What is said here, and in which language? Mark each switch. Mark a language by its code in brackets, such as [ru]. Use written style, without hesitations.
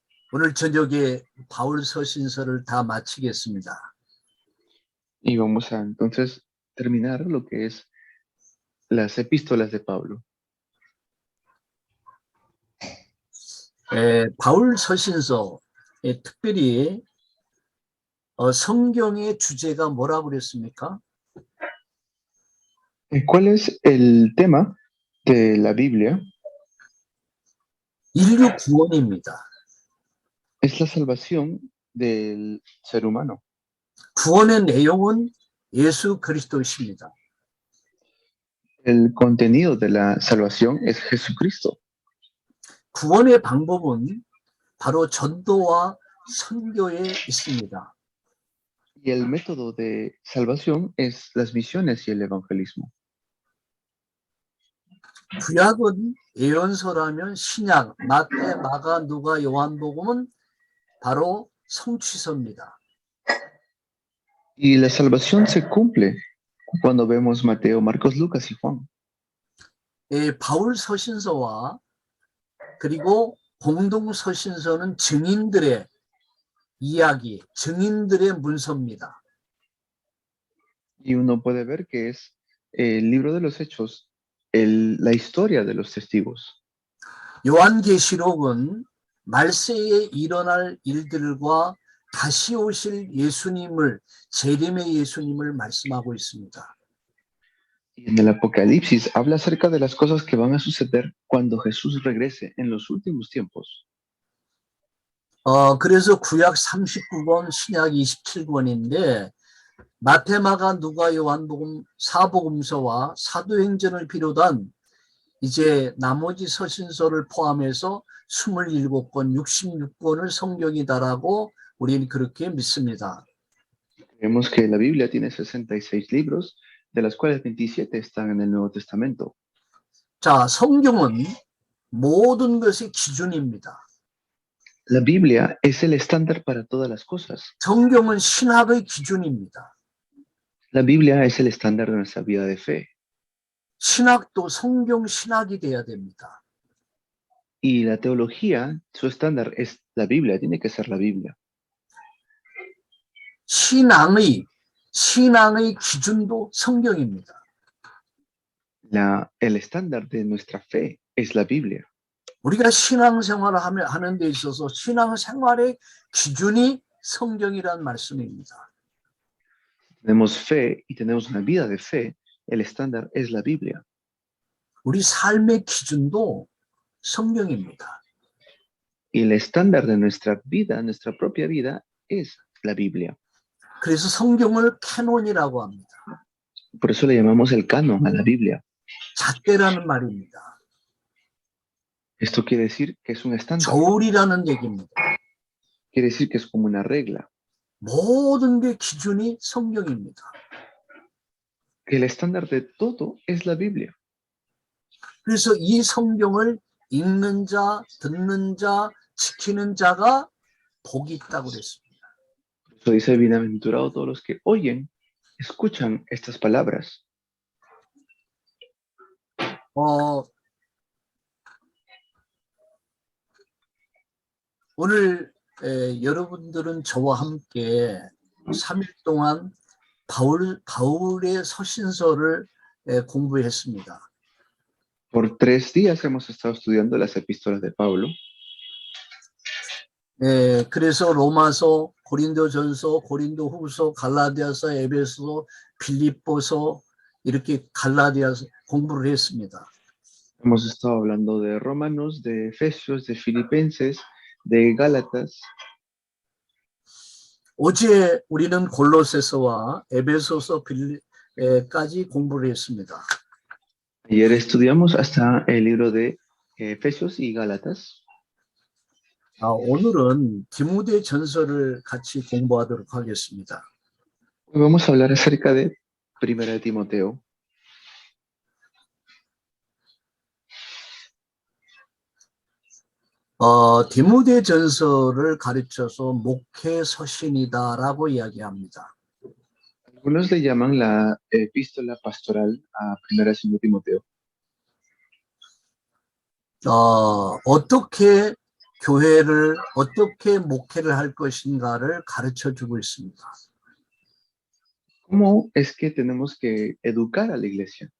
[ko] 오늘 저녁에 바울 서신서를 다 마치겠습니다. [es] Y vamos a entonces terminar lo que es las epístolas de Pablo. [ko] 바울 서신서에 특별히 성경의 주제가 뭐라고 그랬습니까? [es] ¿Cuál es el tema de la Biblia? [ko] 인류 구원입니다. [es] Es la salvación del ser humano. [ko] 구원의 내용은 예수 그리스도이십니다. [es] El contenido de la salvación es Jesucristo. [ko] 구원의 방법은 바로 전도와 선교에 있습니다. [es] Y el método de salvación es las misiones y el evangelismo. [ko] 구약은 예언서라면 신약, 마태, 마가, 누가, 요한복음은 바로 성취서입니다. [es] Y la salvación se cumple cuando vemos Mateo, Marcos, Lucas y Juan. [ko] 바울 서신서와 그리고 공동 서신서는 증인들의 이야기, 증인들의 문서입니다. [es] Y uno puede ver que es el libro de los hechos, la historia de los testigos. [ko] 요한계시록은 말세에 일어날 일들과 다시 오실 예수님을, 재림의 예수님을 말씀하고 있습니다. [es] Y en el Apocalipsis habla acerca de las cosas que van a suceder cuando Jesús regrese en los últimos tiempos. [ko] 그래서 구약 39권, 신약 27권인데 마태, 마가, 누가, 요한복음, 사복음서와 사도행전을 비롯한 이제 나머지 서신서를 포함해서 27권, 66권을 성경이다라고 우리는 그렇게 믿습니다. [es] Vemos que la Biblia tiene 66 libros, de los cuales 27 están en el Nuevo Testamento. [ko] 자, 성경은 모든 것의 기준입니다. [es] La Biblia es el estándar para todas las cosas. [ko] 성경은 신학의 기준입니다. [es] La Biblia es el estándar de nuestra vida de fe. [ko] 신학도 성경 신학이 돼야 됩니다. [es] Y la teología, su estándar es la Biblia, tiene que ser la Biblia. [ko] 신앙의 기준도 성경입니다. [es] El estándar de nuestra fe es la Biblia. [ko] 우리가 신앙생활을 하는 데 있어서 신앙생활의 기준이 성경이란 말씀입니다. [es] Tenemos fe y tenemos una vida de fe, el estándar es la Biblia. [ko] 우리 삶의 기준도 성경입니다. [es] Y el estándar de nuestra vida, nuestra propia vida, es la Biblia. [ko] 그래서 성경을 캐논이라고 합니다. [es] Por eso le llamamos el canon a la Biblia. [ko] 잣대라는 말입니다. [es] Esto quiere decir que es un estándar. [ko] 저울이라는 얘기입니다. [es] Quiere decir que es como una regla. [ko] 모든 게 기준이 성경입니다. [es] Que el estándar de todo es la Biblia. [ko] 그래서 이 성경을 읽는 자, 듣는 자, 지키는 자가 복이 있다고 그랬습니다. [es] Eso dice, bienaventurados todos los que oyen, escuchan estas palabras. [ko] 오늘 여러분들은 저와 함께 3일 동안 바울의 서신서를 공부했습니다. [es] Por 3 días hemos estado estudiando las epístolas de Pablo. [ko] 그래서 로마서, 고린도전서, 고린도후서, 갈라디아서, 에베소서, 빌립보서 이렇게 갈라디아서 공부를 했습니다. [es] Hemos estado hablando de Romanos, de Efesios, de Filipenses, de Gálatas. [ko] 어제 우리는 골로새서와 에베소서까지 공부를 했습니다. [es] Ayer estudiamos hasta el libro de Efesios y Gálatas. [ko] 오늘은 디모데 전서를 같이 공부하도록 하겠습니다. [es] Hoy vamos a hablar acerca de Primera de Timoteo. [ko] 디모데 전서를 가르쳐서 목회 서신이다라고 이야기합니다. [es] Algunos le llaman la epístola pastoral a Primera de Timoteo. [ko] 어떻게 교회를 어떻게 목회를 할 것인가를 가르쳐 주고 있습니다. [es] ¿Cómo es que tenemos que educar a la iglesia?